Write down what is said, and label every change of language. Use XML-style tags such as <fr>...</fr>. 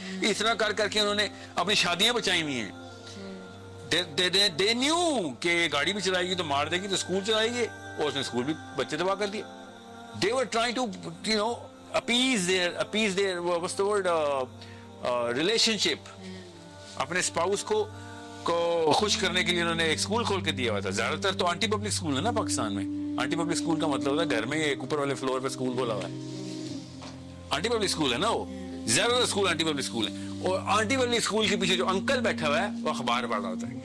<ur>اس طرح کر کر کے انہوں نے اپنی شادیاں بچائی ہوئی ہیں.</ur> <en>They knew</en> <ur>کہ گاڑی بھی چلائے گی تو مار دے گی, تو اسکول چلائے گی, اور اس نے اسکول بھی بچے تباہ کر دیے.</ur> <en>They were trying to appease their what's the word, relationship.</en> <ur>اپنے اسپاؤس کو خوش کرنے کے لیے انہوں نے ایک اسکول کھول کے دیا ہوا تھا. زیادہ تر تو آنٹی پبلک اسکول ہے نا پاکستان میں. آنٹی پبلک اسکول کا مطلب ہوتا ہے گھر میں ایک اوپر والے فلور پہ اسکول کھولا ہوا ہے, آنٹی پبلک اسکول ہے نا وہ. زیادہ تر اسکول آنٹی پبلک اسکول ہے, اور آنٹی پبلک اسکول کے پیچھے جو انکل بیٹھا ہوا ہے وہ اخبار پڑھ رہا ہوتا ہے.</ur>